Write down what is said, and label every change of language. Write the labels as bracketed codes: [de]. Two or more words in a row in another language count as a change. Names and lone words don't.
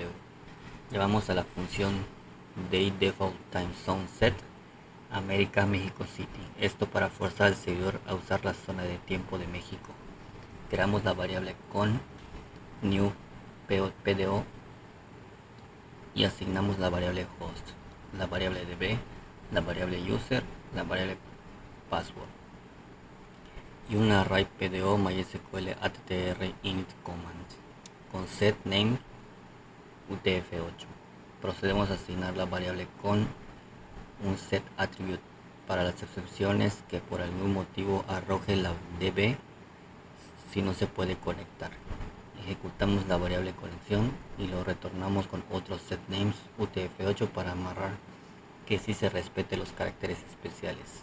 [es] Llevamos a la función dayDefaultTimeZone América México City, esto para forzar al servidor a usar la zona de tiempo de México. Creamos la variable con [en] new pdo [es] y asignamos la variable host, la variable db, la variable user, la variable password y un [en] array pdo mysql attr init command [es] con setName utf8. Procedemos a asignar la variable con un setAttribute para las excepciones que por algún motivo arroje la db si no se puede conectar. Ejecutamos la variable conexión y lo retornamos con otros setNames utf8 para amarrar que sí se respete los caracteres especiales.